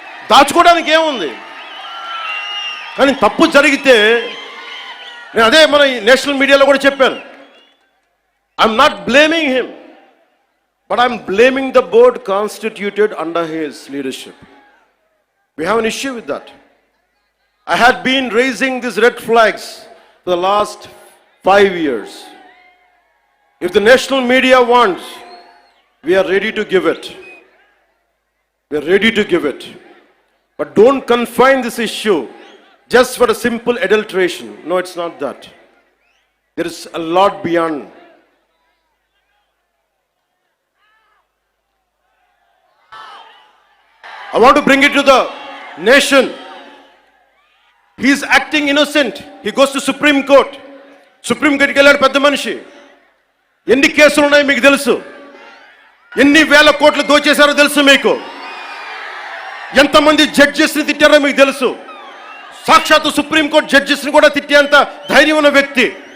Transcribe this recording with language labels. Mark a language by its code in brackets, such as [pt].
[te] దాచుకోవడానికి ఏముంది? కానీ తప్పు జరిగితే నేను అదే మన నేషనల్ మీడియాలో కూడా చెప్పాను. [en] I'm not blaming him, but I'm blaming the board constituted under his leadership. We have an issue with that. I had been raising these red flags for the last 5 years. If the national media wants, we are ready to give it. We are ready to give it. But don't confine this issue just for a simple adulteration. No, it's not that. There is a lot beyond. I want to bring it to the nation. He is acting innocent. He goes to Supreme Court. [te] Supreme Court కి వెళ్ళాడు పెద్ద మనిషి. ఎన్ని కేసులు ఉన్నాయి మీకు తెలుసు. ఎన్ని వేల కోట్లు దోచేశారో తెలుసు మీకు. ఎంతమంది జడ్జెస్ని తిట్టారో మీకు తెలుసు. సాక్షాత్తు సుప్రీంకోర్టు జడ్జెస్ని కూడా తిట్టేంత ధైర్యం ఉన్న వ్యక్తి.